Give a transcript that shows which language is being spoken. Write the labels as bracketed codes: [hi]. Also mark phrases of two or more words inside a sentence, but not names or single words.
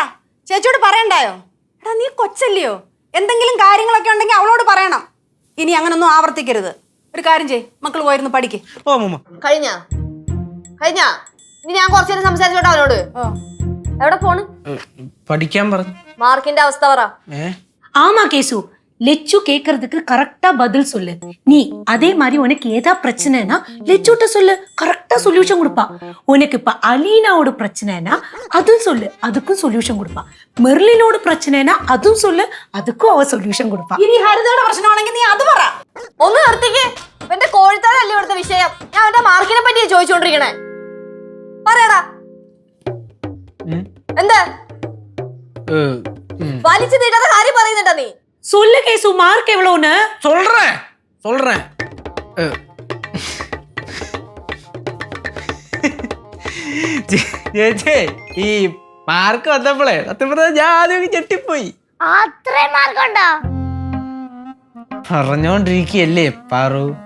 [ml] ചേച്ചിയോട് പറയണ്ടായോ? എടാ നീ കൊച്ചല്ലയോ? എന്തെങ്കിലും കാര്യങ്ങളൊക്കെ ഉണ്ടെങ്കിൽ അവളോട് പറയണം. ഇനി അങ്ങനൊന്നും ആവർത്തിക്കരുത്. ഒരു കാര്യം ചെയ്യ്, മക്കൾ പോയിരുന്നു പഠിക്ക്. കഴിഞ്ഞ ഇനി ഞാൻ കുറച്ചു നേരം സംസാരിച്ചോട്ടെ അവനോട്. എവിടെ പോണ്? പഠിക്കാൻ പറഞ്ഞു. മാർക്കിന്റെ അവസ്ഥ പറ. [ta] ஆமா கேசு, லெச்சு கேக்குறதுக்கு கரெக்டா பதில் சொல்லு. நீ அதே மாதிரி உனக்கு ஏதா பிரச்சனைனா லெச்சுட்ட சொல்லு, கரெக்டா சொல்யூஷன் கொடுப்பா. உனக்கு இப்ப அலீனாவோட பிரச்சனைனா அதுவும் சொல்லு, அதுக்கும் சொல்யூஷன் கொடுப்பா. மெர்லினோட பிரச்சனைனா அதுவும் சொல்லு, அதுக்கும் அவ சொல்யூஷன் கொடுப்பா. [ml] ഇനി ഹരിതയുടെ പ്രശ്നമാണെങ്കിൽ നീ അത് പറ. ഒന്ന് നിർത്തിക്ക്. എന്റെ കോഴിത്താഴല്ലേ ഇവിടുത്തെ വിഷയം? ഞാൻ അവന്റെ മാർക്കിനെ പറ്റിയാ ചോദിച്ചോണ്ടിരിക്കണേ. പറയടാ. എന്താ വലിച്ചു നീട്ടാത്ത കാര്യം പറയുന്നുണ്ടാ നീ? [ta] சொல்லு கேசு, மார்க் எவ்வளவுன்னு? சொல்றேன். [ml] ചേച്ചി ഈ മാർക്ക് വന്നപ്പോളേ സത്യം പറഞ്ഞാൽ ഞാൻ ആദ്യം ഞെട്ടിപ്പോയി. അത്രയും മാർക്കുണ്ടോ? പറഞ്ഞോണ്ടിരിക്കല്ലേ പാറു.